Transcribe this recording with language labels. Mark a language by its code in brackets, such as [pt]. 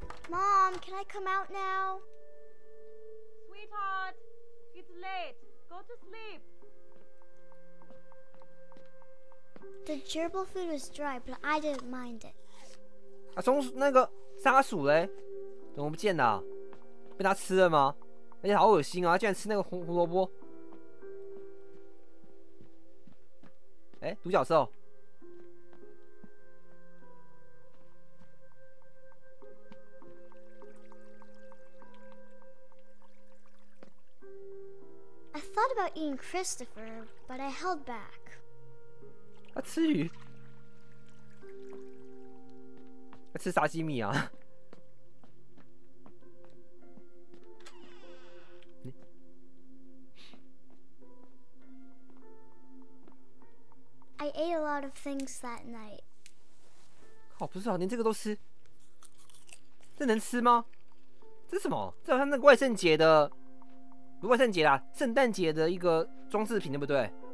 [en] Mom, can I come out now? Sweetheart, it's late. Go to sleep. The gerbil food was dry, but I didn't mind it. [zh] 啊，那个沙鼠嘞，怎么不见了啊？被他吃了吗？而且好恶心啊！他竟然吃那个胡萝卜。哎，独角兽。 [en] I thought about eating Christopher, but I held back. [zh] 他吃鱼，他吃沙西米啊。 [en] I ate a lot of things that night. [zh] 靠，不是啊，连这个都吃，这能吃吗？这是什么？这好像那个万圣节的，不是万圣节啦，圣诞节的一个装饰品，对不对？